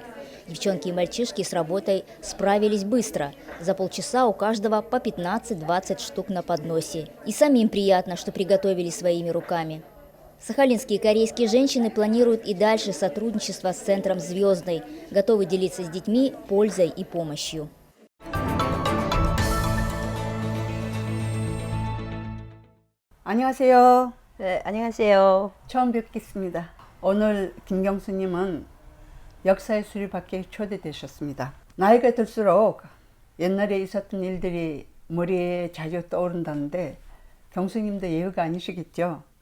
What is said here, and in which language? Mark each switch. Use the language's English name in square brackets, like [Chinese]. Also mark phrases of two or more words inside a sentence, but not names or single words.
[Russian] Девчонки и мальчишки с работой справились быстро. За полчаса у каждого по 15-20 штук на подносе. И самим приятно, что приготовили своими руками. Сахалинские корейские женщины планируют и дальше сотрудничество с Центром «Звездный», готовы делиться с детьми пользой и помощью. [Korean] 안녕하세요. 네, 안녕하세요. 처음 뵙겠습니다. 오늘 김경수님은 역사의 수리밖에 초대되셨습니다. 나이가 들수록 옛날에 있었던 일들이 머리에 자주 떠오른다는데 경수님도 예외가 아니시겠죠?